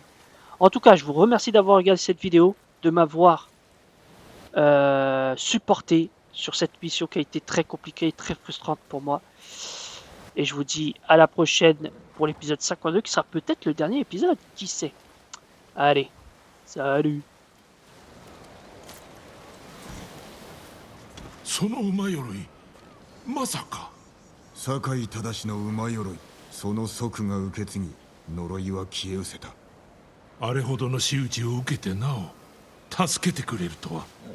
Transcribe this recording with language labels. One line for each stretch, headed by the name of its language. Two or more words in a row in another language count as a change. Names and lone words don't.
French: En tout cas, je vous remercie d'avoir regardé cette vidéo, de m'avoir supporté sur cette mission qui a été très compliquée et très frustrante pour moi. Et je vous dis à la prochaine pour l'épisode 52, qui sera peut-être le dernier épisode, qui sait. Allez, salut.
Japanese: その馬鎧、まさか。酒井忠の馬鎧、その祖父が受け継ぎ呪いは消え失せた。あれほどの仕打ちを受けてなお助けてくれるとは。